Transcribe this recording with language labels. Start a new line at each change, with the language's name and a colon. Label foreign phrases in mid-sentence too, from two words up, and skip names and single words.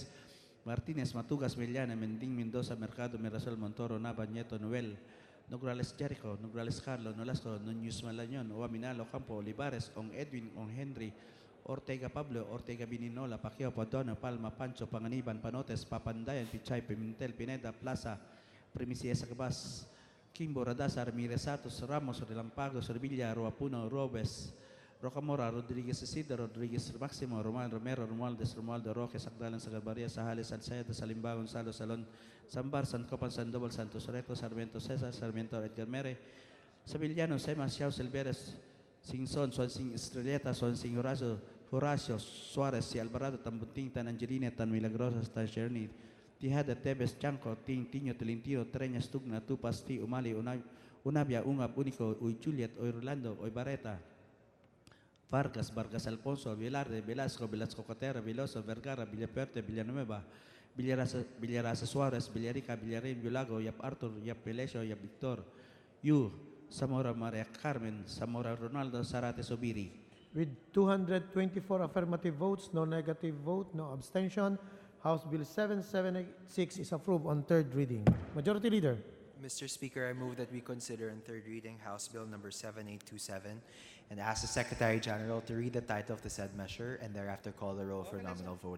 English: Martinez, Matugas, Miliana, Mending, Mendoza, Mercado, Mirasol, Montoro, Nava, Nieto, Noel, Nograles Jericho, Nograles Carlo, Nolasco, Núñez Malañon, Oaminalo, Campo, Olivares, Ong Edwin, Ong Henry, Ortega Pablo, Ortega Bininola, Pacquiao, Padono, Palma, Pancho, Panganiban, Panotes, Papandayan, Pichay, Pimentel, Pineda, Plaza, Primicia Sacabas, Kimbo, Radazar, Miresatos, Ramos, Relampago, Servilla, Roapuno, Robes, Rocamora, Rodriguez Isidro, Rodriguez Maximo, Roman Romero, Romualdez, Romualdo Roque, Sakdalan, Sagabaria, Sahales, Salcedo, Salimba, Gonzalo, Salon, Sambar, San Copan, Sandoval, Santos Recto, Sarmiento Cesar, Sarmiento Edgar Mere, Sabillano, Semas, Xiao, Silveres, Singson, Swansing Estrelleta, Swansing Horacio, Suarez, si Alvarado, Tambunting, Tan Angelina, Tan Milagrosas, Tan Cherny, Tijada, Tebes, Chanco, Tiño, Telintino, Treñas, Tugna, Tupas, Ti, Umali, Unabia, Ungab, Unico, Uy Juliet, Uy Rolando, Uy Bareta, Vargas, Vargas Alfonso, Velarde, Velasco, Velasco Cotera, Veloso, Vergara, Villaperte, Villanueva, Villarasa Suarez, Villarica, Villarin, Villago, Yap Arthur, Yap Pelesio, Yap Victor, Yu, Zamora Maria Carmen, Zamora Ronaldo, Zarate Sobiri. With 224 affirmative votes, no negative vote, no abstention, House Bill 7786 is approved on third reading. Majority Leader. Mr. Speaker, I move that we consider in third reading House Bill number 7827 and ask the Secretary General to read the title of the said measure and thereafter call the roll for nominal voting.